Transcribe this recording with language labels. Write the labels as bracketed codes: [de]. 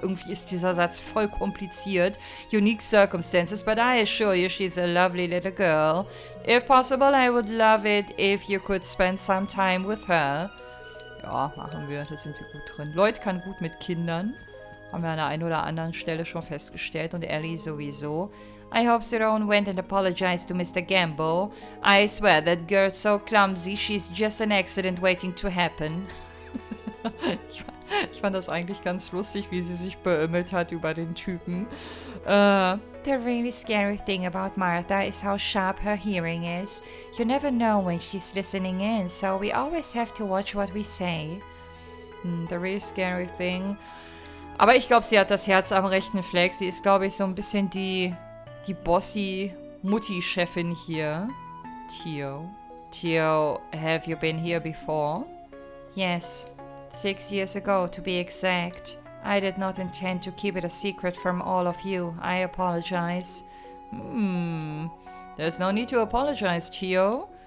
[de] Irgendwie ist dieser Satz voll kompliziert. [en] Unique circumstances, but I assure you she's a lovely little girl. If possible, I would love it if you could spend some time with her. [de] Ja, machen wir. Da sind wir gut drin. Lloyd kann gut mit Kindern. Haben wir an der einen oder anderen Stelle schon festgestellt. Und Ellie sowieso. [en] I hope Cerrone went and apologized to Mr. Gamble. I swear that girl's so clumsy, she's just an accident waiting to happen. [de] Ich fand das eigentlich ganz lustig, wie sie sich beömmelt hat über den Typen. [en] The really scary thing about Martha is how sharp her hearing is. You never know when she's listening in, so we always have to watch what we say. The really scary thing. [de] Aber ich glaube, sie hat das Herz am rechten Fleck. Sie ist, glaube ich, so ein bisschen die bossy Mutti-Chefin hier. [en] Theo, have you been here before? Yes. 6 years ago, to be exact. I did not intend to keep it a secret from all of you. I apologize. There's no need to apologize, Theo.